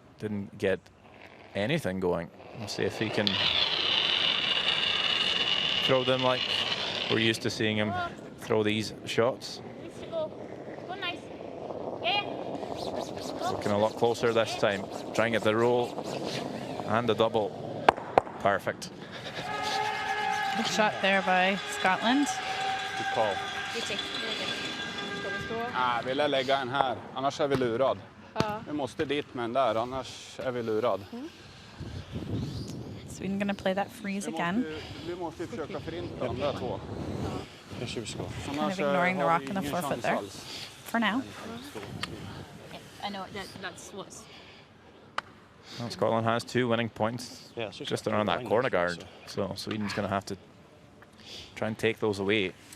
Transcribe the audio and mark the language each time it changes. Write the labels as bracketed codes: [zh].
[en] Didn't get anything going. We'll see if he can throw them like we're used to seeing him throw these shots. Needs to go. Go nice. Yeah. Looking a lot closer this time. Trying at the roll and the double. Perfect. Good shot there by Scotland. Good call. Beauty. [sv] Vi lär lägga en här, annars är vi lurad. Ja. Vi måste dit med den där, annars är vi lurad. [en] Sweden gonna play that freeze again. [sv] Vi måste ju försöka förinta de där två. Nu kör vi skott. [en] Kind of ignoring the rock and the forefoot there for now. I know that's what's. Well, Scotland has 2 winning points Yeah, it's just around that corner guard. So Sweden's going to have to try and take those away.